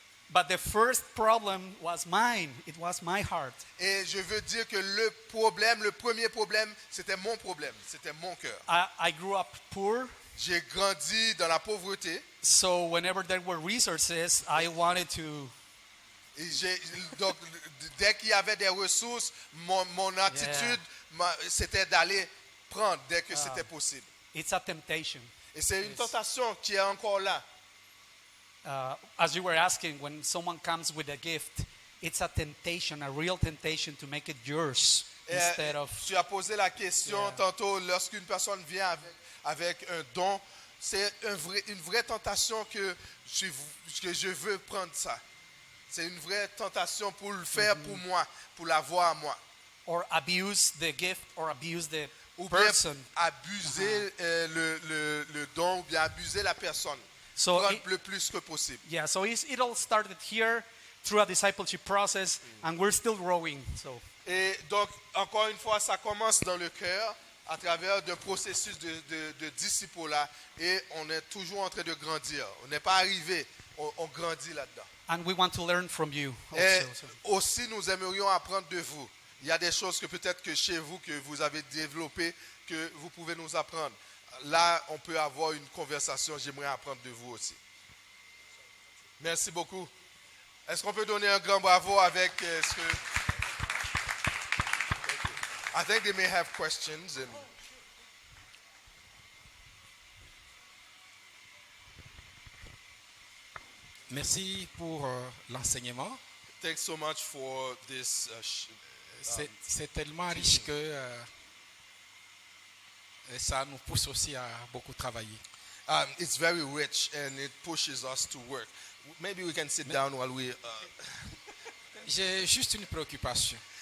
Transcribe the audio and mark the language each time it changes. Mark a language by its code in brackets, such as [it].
[en] But the first problem was mine. It was my heart. [fr] Et je veux dire que le premier problème, c'était mon problème, c'était mon cœur. [en] I grew up poor, [fr] J'ai grandi dans la pauvreté. [en] so whenever there were resources, I wanted to. [fr] Et donc, dès qu'il y avait des ressources, mon attitude, c'était d'aller prendre dès que c'était possible. [en] It's a temptation. [fr] Et c'est une tentation qui est encore là. [en] As you were asking, when someone comes with a gift, it's a temptation, a real temptation to make it yours instead of. [fr] Tu as posé la question tantôt, lorsqu'une personne vient avec un don, c'est une vraie tentation que je veux prendre ça. C'est une vraie tentation pour le faire pour moi, pour l'avoir à moi. [en] Or abuse the gift or abuse the [fr] Ou bien [en] person. [fr] abuser le don, ou bien abuser la personne. [en] So [fr] Prendre [en] it- [fr] le plus que possible. [en] Yeah, so it all started here through a discipleship process, and we're still growing. So [fr] Et donc, encore une fois, ça commence dans le cœur, à travers un processus de disciple-là, et on est toujours en train de grandir. On n'est pas arrivé, on grandit là-dedans. [en] and we want to learn from you [fr] Et [en] also. So- [fr] aussi, nous aimerions apprendre de vous. Il y a des choses que peut-être que chez vous, que vous avez développées, que vous pouvez nous apprendre. Là, on peut avoir une conversation. J'aimerais apprendre de vous aussi. Merci beaucoup. Est-ce qu'on peut donner un grand bravo avec ce que... [en] I think they may have questions. And [fr] Merci pour l'enseignement. [en] thanks so much for this. [fr] C'est tellement riche que ça nous pousse aussi à beaucoup travailler. [en] It's very rich and it pushes us to work. Maybe we can sit down while we... [fr] J'ai juste une préoccupation.